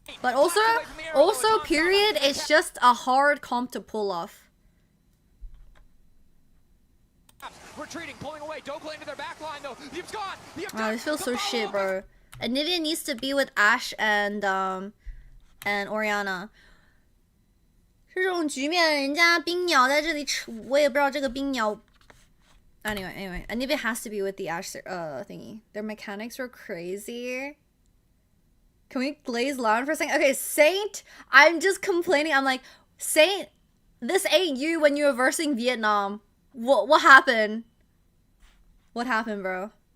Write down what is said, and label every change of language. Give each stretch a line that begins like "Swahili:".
English: But also period, it's just a hard comp to pull off. Retreating, pulling away, Dokla into their back line though. You've gone. This feels so shit, bro. Anivia needs to be with Ashe and Oriana.
Chinese: 这种局面，人家冰鸟在这里吃，我也不知道这个冰鸟。
English: Anyway, Anivia has to be with the Ashe thingy. Their mechanics were crazy. Can we glaze LYON for a second? Okay, Saint, I'm just complaining. I'm like, Saint, this ain't you when you were versing Vietnam. What happened? What happened, bro?